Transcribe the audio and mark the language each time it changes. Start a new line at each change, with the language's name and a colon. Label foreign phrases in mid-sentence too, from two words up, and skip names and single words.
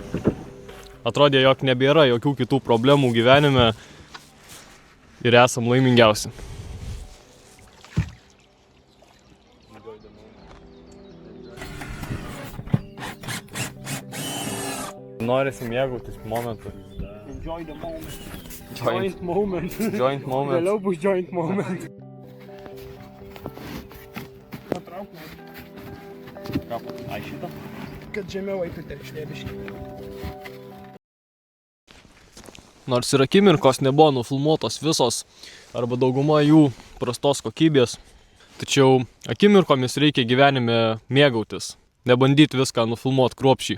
Lithuanian: Atrodė, jog nebėra jokių kitų problemų gyvenime ir esam laimingiausi. Norisi mėgautis momentu.
English: Enjoy the moment. Joint moment. Joint moment.
Lithuanian: Vėliau bus
English: joint moment.
Lithuanian: Patrauk man. Ką, ai šitą? Kad žemiau eitų telkšnėbiškai. Nors ir akimirkos nebuvo nufilmuotos visos, arba dauguma jų prastos kokybės, tačiau akimirkomis reikia gyvenime mėgautis, nebandyti viską nufilmuoti kruopščiai.